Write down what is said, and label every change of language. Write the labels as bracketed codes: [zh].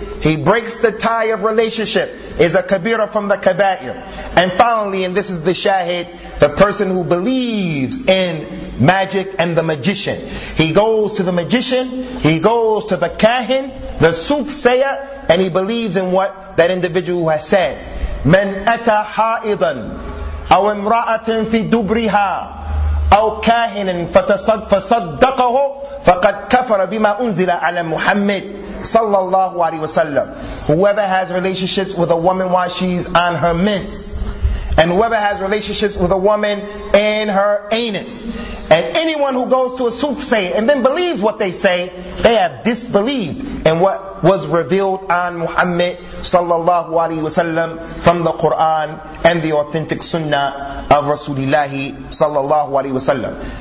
[en] He breaks the tie of relationship, is a kabira from the kabair. And finally, and this is the shahid, the person who believes in magic and the magician. He goes to the magician, he goes to the kahin, the soothsayer, and he believes in what that individual has said. [ar] من أتى حائضا أو امرأة في دبرها أو كاهن فصدقه فقد كفر بما أنزل على محمد صلى الله عليه وسلم. [en] Whoever has relationships with a woman while she's on her mints, and whoever has relationships with a woman in her anus, and anyone who goes to a soothsayer and then believes what they say, they have disbelieved in what was revealed on Muhammad [ar] sallallahu alaihi wasallam [en] from the Quran and the authentic sunnah of Rasulullah sallallahu alaihi wasallam.